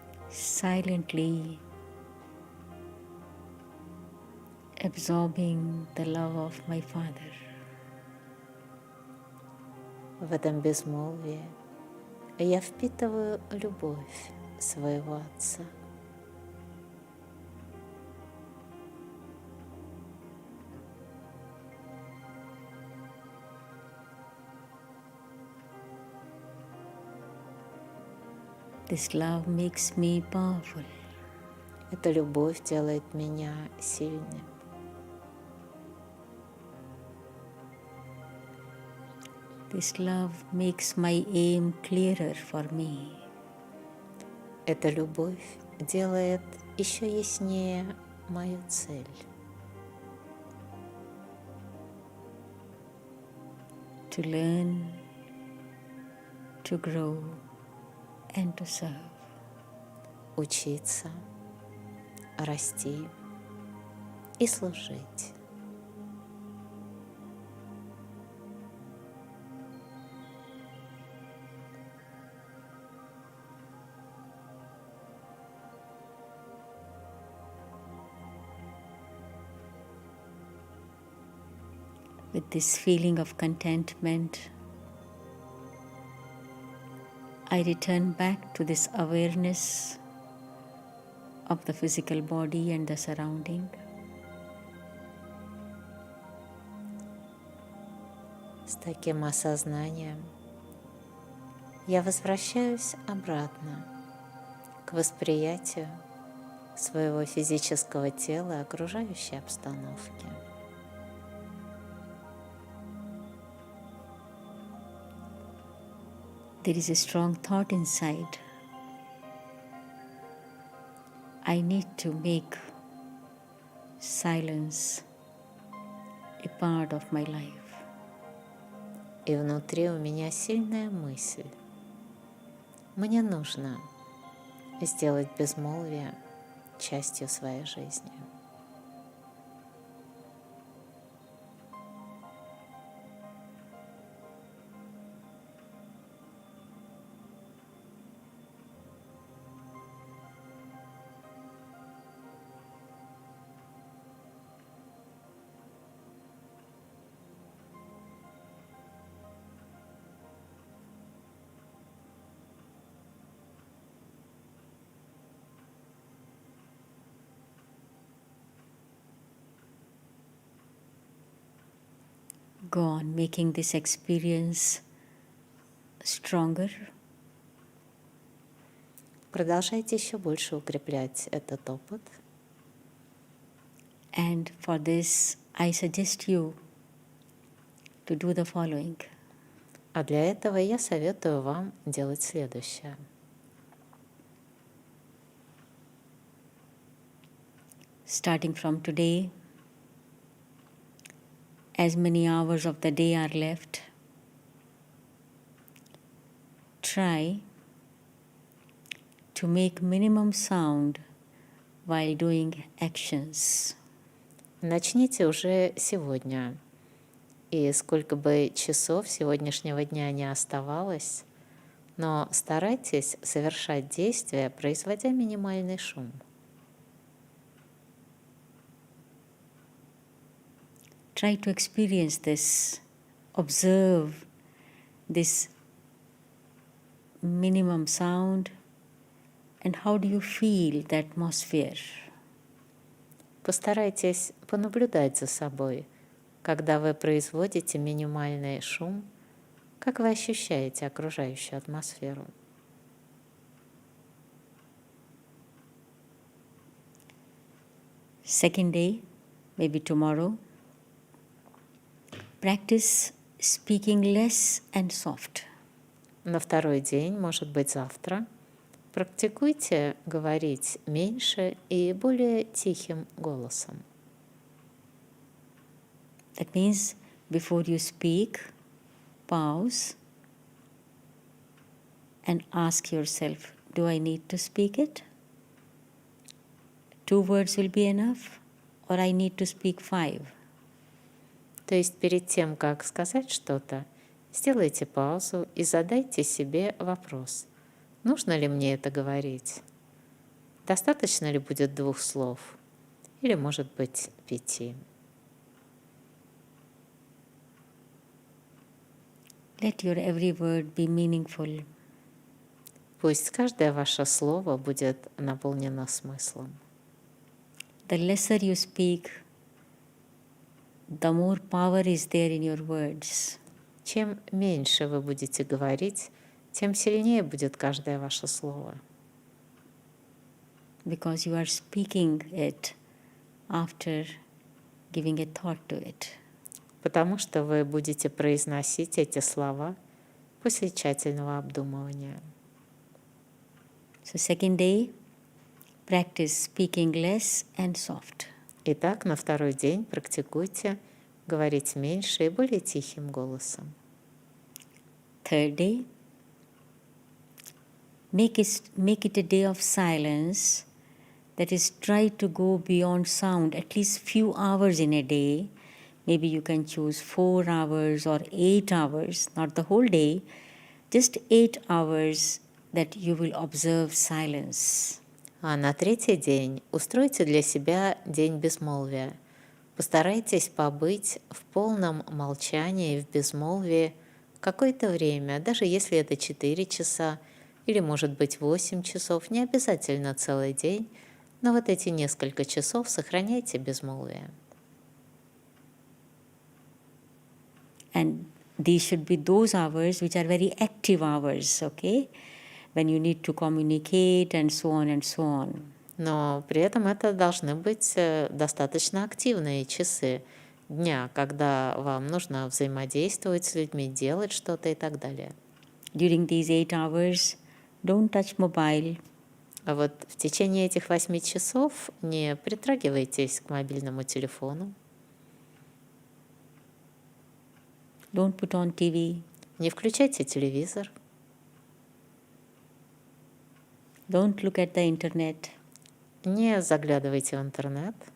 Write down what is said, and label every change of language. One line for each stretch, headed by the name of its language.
English: Silently absorbing the love of my Father.
Russian: В этом безмолвии я впитываю любовь своего Отца.
English: This love makes me powerful.
Russian: Эта любовь делает меня сильным.
English: This love makes my aim clearer for me.
Russian: Эта любовь делает еще яснее мою цель.
English: To learn, to grow, and to serve.
Russian: Учиться, расти и служить.
English: With this feeling of contentment, I return back to this awareness of the physical body and the surrounding.
Russian: С таким осознанием я возвращаюсь обратно к восприятию своего физического тела и окружающей обстановки.
English: There is a strong thought inside. I need to make silence a part of my life.
Russian: И внутри у меня сильная мысль. Мне нужно сделать безмолвие частью своей жизни.
English: Go on making this experience stronger.
Russian: Продолжайте еще больше укреплять этот опыт.
English: And for this, I suggest you to do the following.
Russian: А для этого я советую вам делать следующее.
English: Starting from today, as many hours of the day are left, try to make minimum sound while doing actions.
Russian: Начните уже сегодня. И сколько бы часов сегодняшнего дня не оставалось, но старайтесь совершать действия, производя минимальный шум.
English: Try to experience this, observe this minimum sound, and how do you feel the atmosphere?
Russian: Постарайтесь понаблюдать за собой, когда вы производите минимальный шум, как вы ощущаете окружающую атмосферу.
English: Second day, maybe tomorrow, practice speaking less and soft.
Russian: На второй день, может быть, завтра, практикуйте говорить меньше и более тихим голосом.
English: That means before you speak, pause and ask yourself, do I need to speak it? 2 words will be enough, or I need to speak 5.
Russian: То есть перед тем, как сказать что-то, сделайте паузу и задайте себе вопрос. Нужно ли мне это говорить? Достаточно ли будет 2 слов? Или, может быть, 5?
English: Let your every word be meaningful.
Russian: Пусть каждое ваше слово будет наполнено смыслом.
English: The lesser you speak, the more power is there in your words.
Russian: Чем меньше вы будете говорить, тем сильнее будет каждое ваше слово.
English: Because you are speaking it after giving a thought to it.
Russian: Потому что вы будете произносить эти слова после тщательного обдумывания.
English: So second day, practice speaking less and soft.
Russian: Итак, на 2-й день практикуйте говорить меньше и более тихим голосом.
English: Third day, make it a day of silence. That is, try to go beyond sound at least few hours in a day. Maybe you can choose 4 hours or 8 hours, not the whole day, just 8 hours that you will observe silence.
Russian: А на 3-й день устройте для себя день безмолвия. Постарайтесь побыть в полном молчании и в безмолвии какое-то время, даже если это 4 часа или, может быть, 8 часов, не обязательно целый день, но вот эти несколько часов сохраняйте безмолвие.
English: And these should be those hours which are very active hours, okay? When you need to communicate and so on and so on.
Russian: Но при этом это должны быть достаточно активные часы дня, когда вам нужно взаимодействовать с людьми, делать что-то и так далее.
English: During these 8 hours, don't touch mobile.
Russian: А вот в течение этих 8 часов не притрагивайтесь к мобильному телефону,
English: Don't put on TV.
Russian: не включайте телевизор,
English: Don't look at the internet.
Russian: не заглядывайте в интернет.